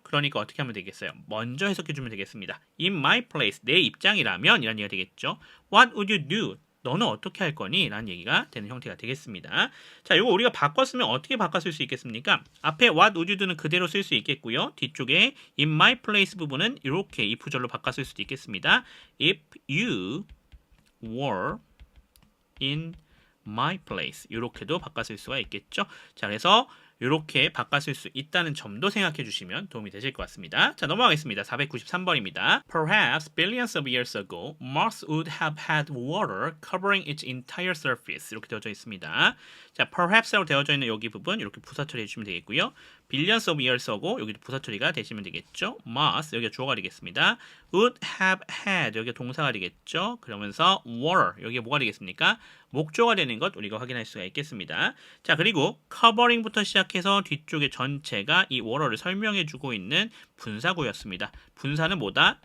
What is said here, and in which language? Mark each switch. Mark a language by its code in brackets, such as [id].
[ko] 그러니까 어떻게 하면 되겠어요? 먼저 해석해 주면 되겠습니다. [en] In my place, [ko] 내 입장이라면 이란 얘기가 되겠죠. [en] What would you do? [ko] 너는 어떻게 할 거니? 라는 얘기가 되는 형태가 되겠습니다. 자, 이거 우리가 바꿨으면 어떻게 바꿨을 수 있겠습니까? 앞에 [en] what would you do [ko] 는 그대로 쓸 수 있겠고요. 뒤쪽에 [en] in my place [ko] 부분은 이렇게 if절로 바꿨을 수도 있겠습니다. [en] If you were in my place [ko] 이렇게도 바꿨을 수가 있겠죠. 자, 그래서 이렇게 바꿨을 수 있다는 점도 생각해 주시면 도움이 되실 것 같습니다. 자, 넘어가겠습니다. 493번입니다. [en] Perhaps billions of years ago, Mars would have had water covering its entire surface. [ko] 이렇게 되어져 있습니다. 자, perhaps라고 되어져 있는 여기 부분 이렇게 부사 처리해 주시면 되겠고요. [en] billions of years ago [ko] 여기도 부사 처리가 되시면 되겠죠. Mars 여기가 주어가 되겠습니다. [en] would have had [ko] 여기가 동사가 되겠죠. 그러면서 water 여기가 뭐가 되겠습니까? 목조가 되는 것 우리가 확인할 수가 있겠습니다. 자, 그리고 covering부터 시작해서 뒤쪽에 전체가 이 water를 설명해 주고 있는 분사구였습니다. 분사는 뭐다?